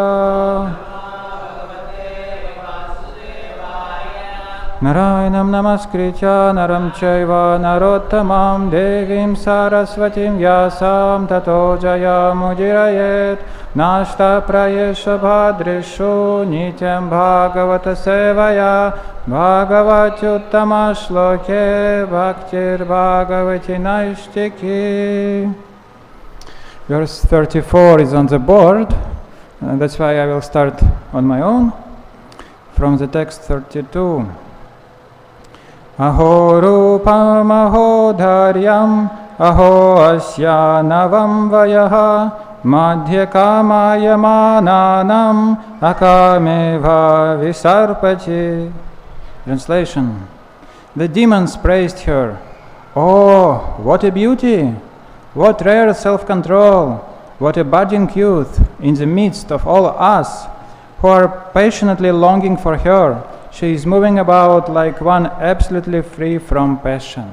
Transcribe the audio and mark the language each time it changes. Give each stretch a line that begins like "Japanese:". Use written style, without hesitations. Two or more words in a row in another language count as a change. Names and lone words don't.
Sanskrit: नारायणं नमस्कृत्य नरं चैव नरोत्तमम् देवीं सरस्वतीं व्यासं ततो जयमुदीरयेत् नष्ट प्रायेषु अभद्रेषु नित्यं भागवत सेवया भगवत्युत्तम श्लोके भक्तिर् भवति नैष्ठिकी.
English: Verse 34 is on the board, that's why I will start on my own from the text 32.
Sanskrit: अहो रूपम्, अहो धैर्यम्, अहो अस्या नवं वयः, मध्ये कामयमानानाम्, अकामेव विसर्पति.
English: Translation. The demons praised her. Oh, what a beauty! What rare self-control! What a budding youth in the midst of all us who are passionately longing for her. She is moving about like one absolutely free from passion.